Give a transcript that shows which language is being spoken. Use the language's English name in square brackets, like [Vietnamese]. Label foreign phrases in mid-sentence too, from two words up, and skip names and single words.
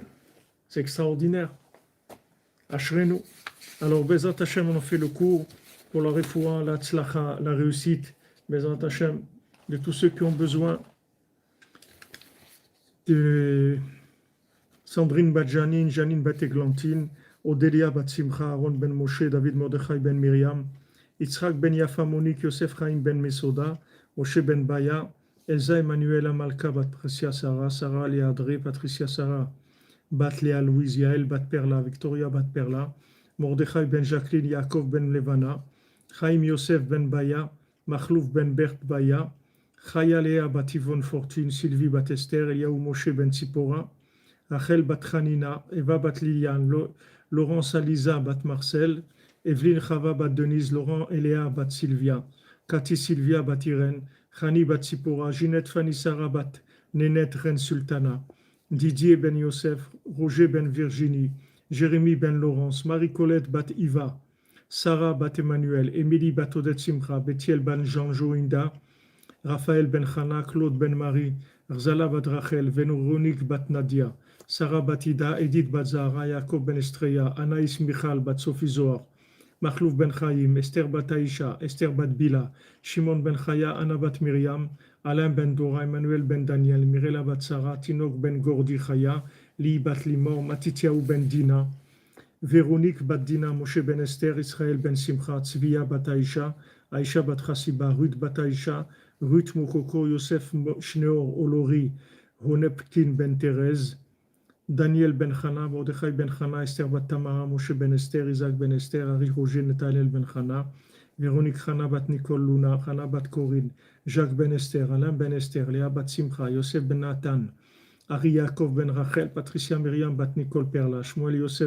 [French] C'est extraordinaire. Ashrenu. Alors, [Hebrew] Bezat Hashem, [French] on a fait le cours pour la refoua, la tzlacha, la réussite. [Hebrew] Bezat Hashem, [French] de tous ceux qui ont besoin de Sandrine Badjanine, Janine Bateglantine, Odélia Batsimcha, Aaron Ben Moshe, David Mordechai Ben Miriam, Yitzhak Ben Yafa Monique, Yosef Chaim Ben Mesoda, Moshe Ben Baya, Elsa Emmanuela Malka Bat Patricia Sarah, Sarah Léadré, Patricia Sarah, Bat Léa Louise, Yael Bat Perla, Victoria Bat Perla, Mordechai Ben Jacqueline, Yaakov Ben Levana, Chaim Yosef Ben Baya, Machlouf Ben Bert Baya, Chaya Léa Bat Yvonne Fortune, Sylvie Bat Esther, Eliaou Moshe Ben Tzipora, Rachel Bat Hanina, Eva Bat Liliane, Laurence Aliza Bat Marcel, Evelyne Chava Bat Denise, Laurent Eléa Bat Sylvia, Cathy Sylvia Bat Irène, Chani Bat Sipora, Ginette Fanny Sarah Bat Nénette Reine Sultana, Didier Ben Yosef, Roger Ben Virginie, Jérémy Ben Laurence, Marie-Colette Bat Iva, Sarah Bat Emmanuel, Émilie Bat Odette Simcha, Bethiel Ben Jean Joinda, Raphaël Ben Chana, Claude Ben Marie, Rzala Bat Rachel, Véronique Bat Nadia, Sarah Batida, Edith Bat Zahra, Jacob Ben Estreya, Anaïs Michal Bat Sophie Zohar, Machlouf Ben Chaim, Esther Bat Aïcha, Esther Bat Bila, Shimon Ben Chaya, Anna Bat Myriam, Alain Ben Dora, Emmanuel Ben Daniel, Mirela Bat Sarah, Tinok Ben Gordi Chaya, Li Bat Limor, Matitiaou Ben Dina, Véronique Bat Dina, Moshe Ben Esther, Israël Ben Simcha, Tzviya Bat Aïcha, Aïcha Bat Chassiba, Ruth Bat Aïcha, Ruth Mokoko, Yosef Shneor Olori, Honepkin Ben Thérèse, Daniel Ben Chana, Mordechai Ben Chana, Esther Bat Tamara, Moshe Ben Esther, Isaac Ben Esther, Ari Roger, Netanel Ben Chana, Véronique Chana Bat Nicole Luna, Chana Bat Corinne, Jacques Ben Esther, Alain Ben Esther, Léa Bat Simcha, Yosef Ben Nathan, Ari Yaakov Ben Rachel, Patricia Myriam Bat Nicole Perla, Shmuel Yosef